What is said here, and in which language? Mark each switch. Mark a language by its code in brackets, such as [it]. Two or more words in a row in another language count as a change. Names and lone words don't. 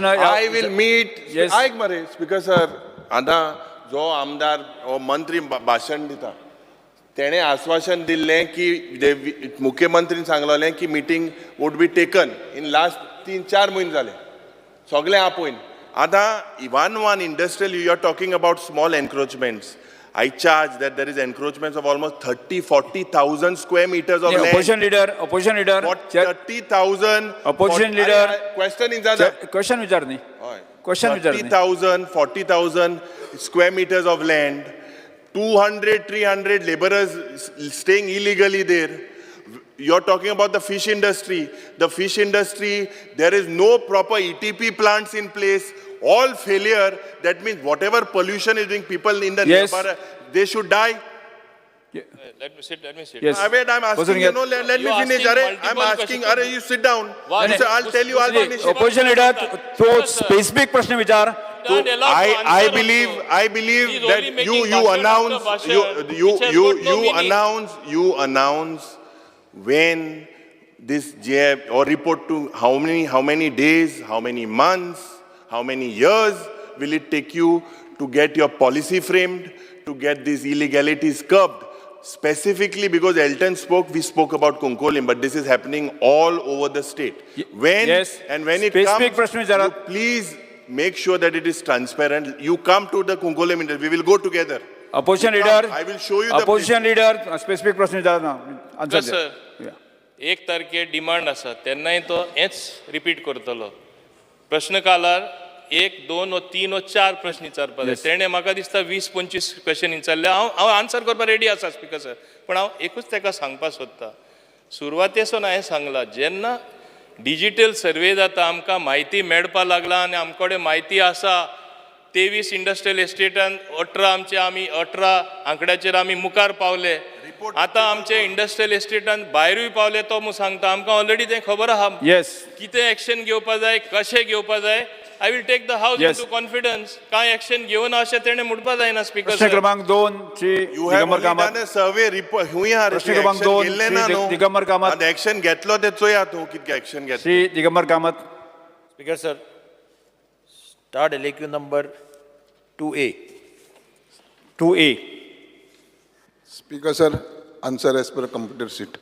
[en] I will meet. [kok] आयक मरे [en] Speaker sir, [kok] आतां जो आमदार हो मंत्री भाशण दिता तेणें आश्वासन दिल्लें की मुख्यमंत्रीन सांगलोलें की [en] meeting would be taken in last 3-4 [kok] म्हयने जाले सगळें आपयन. [en] आतां one industrial you are talking about small encroachments. I charge that there is encroachments of almost 30-40,000 square meters of land. opposition leader What 30,000 Opposition leader. question in that [kok] क्वेश्चन विचारनी क्वेश्चन विचारनी [en] 30,000 40,000 square meters of land, 200-300 laborers staying illegally there. You're talking about the fish industry. The fish industry, there is no proper ETP plants in place. All failure. That means whatever pollution is doing, people in the Yes. nearby, they should die. Let me sit. Yes. Wait, I'm asking, Opposition you know, let me You're finish. asking I'm multiple asking, questions. you sit down. Why? You say, I'll tell you all the initiatives. opposition leader [kok] तो स्पेसिफिक प्रश्न विचार [en] Not allowed to I answer believe also. He's that only making you bhashan announce after bhashan, which has got no meaning. you announce when this JF or report to how many days, how many months, how many years will it take you to get your policy framed, to get these illegalities curbed? Specifically because Elton spoke, we spoke about Konkolim, but this is happening all over the state. When yes. and when it Specific comes, [kok] प्रश्न विचारा. [en] you please make sure that it is transparent. You come to the Konkolim interview, we will go together. opposition You leader come, I will show you the opposition leader [kok] स्पेसिफिक प्रश्न विचारना आन्सर सर 1 तारखेर डिमांड आसा तेन्नाय तो हेच रिपीट करतलो प्रश्न कालार 1 2 वा 3 वा 4 प्रश्न विचारपाक जाय तेणे म्हाका दिसता 20-25 क्वेश्चन विचारले हांव आन्सर करपाक रेडी आसा [en] Speaker sir [kok] पण हांव एकूच ताका सांगपाक सोदतां सुरवातेसून हांवें सांगलां जेन्ना [en] digital survey [kok] जाता आमकां म्हायती मेळपा लागला आनी आमचे कडेन म्हायती आसा 23 इंडस्ट्रियल एस्टेटान 18 आंकड्याचेर आमी मुखार पावले आतां आमचे इंडस्ट्रियल एस्टेटान भायरूय पावले तो म्हूण सांगता आमकां ऑलरेडी तें खबर आहा येस कितें एक्शन घेवपा जाय कशें घेवपा जाय [en] I will take the house [kok] Yes. इनटू कॉन्फिडन्स कांय एक्शन घेवना अशें तेणें म्हणपा जायना स्पीकर प्रश्न क्रमांक 2 श्री [en] You have [kok] दिगंबर [en] only [kok] कामत [en] done a survey report. [kok] हुंय प्रश्न क्रमांक 2 श्री दिगंबर कामत एक्शन घेतलो ते चोया तूं कितके एक्शन घेतलो श्री दिगंबर कामत [en] Speaker sir, start LAQ number 2A. 2A Speaker sir, answer as per computer sheet.